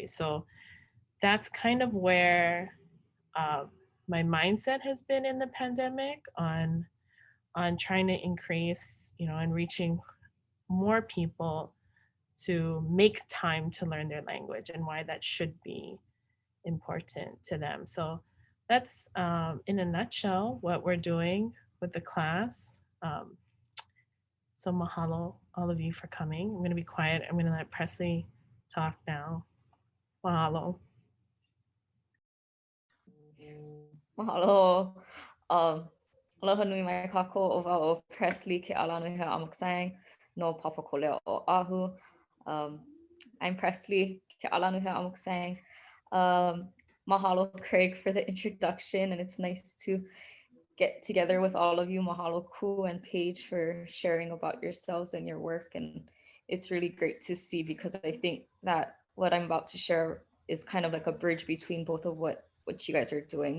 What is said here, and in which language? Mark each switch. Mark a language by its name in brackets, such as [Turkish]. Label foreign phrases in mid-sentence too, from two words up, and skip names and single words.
[English] So that's kind of where my mindset has been in the pandemic on on trying to increase, and reaching more people to make time to learn their language and why that should be important to them. So that's in a nutshell what we're doing with the class. So mahalo all of you for coming. I'm going to be quiet. I'm going to let Presley talk now. Mahalo. Mahalo. [Hawaiian] Aloha nui mai kako o wau o Presley ke alaanuhea amaksang no papakolea o Ahu. [English] I'm Presley ke alaanuhea amaksang. Mahalo Craig for the introduction, and it's nice to get together with all of you. Mahalo Ku and Paige for sharing about yourselves and your work, and it's really great to see, because I think that what I'm about to share is kind of like a bridge between both of what you guys are doing.